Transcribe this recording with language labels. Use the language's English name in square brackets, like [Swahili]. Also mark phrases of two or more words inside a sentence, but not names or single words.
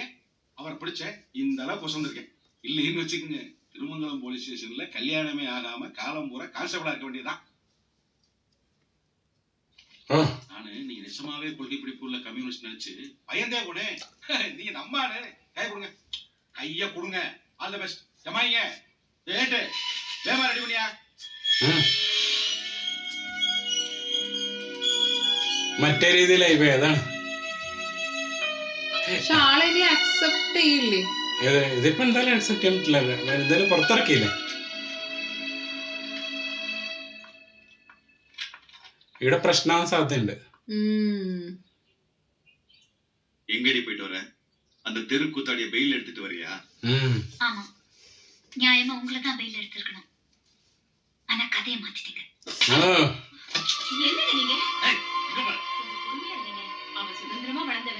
[Tamil] அவரை பிடிச்ச இந்த அளவுக்கு வசந்திருக்கேன். இல்லைன்னு வச்சுக்கோங்க, திருமங்கலம் போலீஸ் ஸ்டேஷன்ல கல்யாணமே ஆகாம காலம் பூரா கான்ஸ்டபிளா இருக்க வேண்டியதான். நானு நீங்க நிஜமாவே கொள்கை பிடிப்புள்ள கம்யூனிஸ்ட் நினைச்சு பயந்தே போனேன். நீங்க நம்பானு கை கொடுங்க. கைய கொடுங்க. [English] all the best. [Tamil] ஜமாயிங்க. ஏட்டு வேமா ரெடி பண்ணியா? [Malayalam] മറ്റേ രീതിയിലായി അതാണ്. പക്ഷെ ആളിനി അക്സെപ്റ്റ് ചെയ്യില്ലേ? ഇതിപ്പോ എന്തായാലും അക്സെപ്റ്റ് ചെയ്തിട്ടില്ല. എന്തായാലും പുറത്തിറക്കിയില്ലേ. ഇവിടെ പ്രശ്നമാകാൻ സാധ്യതയുണ്ട്. [Tamil] எங்கடி போயிட்டு வர? அந்த தெருக்கூத்தாடிய பெயில் எடுத்துட்டு வரியா? ஆமா, நியாயமா உங்களை தான் பெயில் எடுத்திருக்கணும். ஆனா கதையை மாத்திட்டீங்க. என்னங்க நீங்க? அவ சுதந்திரமா வளர்ந்தவ.